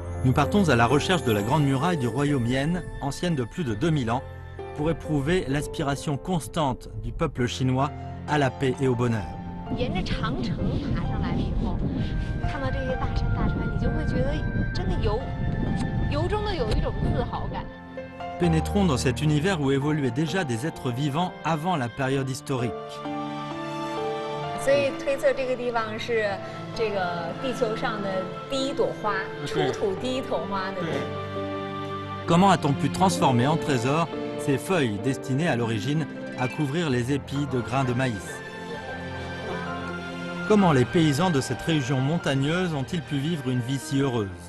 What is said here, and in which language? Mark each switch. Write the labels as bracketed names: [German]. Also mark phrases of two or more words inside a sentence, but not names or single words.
[French] Nous partons à la recherche de la Grande Muraille du royaume Yan, ancienne de plus de 2000 ans, pour éprouver l'aspiration constante du peuple chinois à la paix et au bonheur. [Chinese] 沿着长城爬上来了以后，看到这些大山大川，你就会觉得真的由衷的有一种自豪感。 [French] Pénétrons dans cet univers où évoluaient déjà des êtres vivants avant la période historique. [Chinese] 所以推测这个地方是这个地球上的第一朵花，出土第一朵花的。 [French] Comment a-t-on pu transformer en trésor ces feuilles destinées à l'origine à couvrir les épis de grains de maïs? Comment les paysans de cette région montagneuse ont-ils pu vivre une vie si heureuse?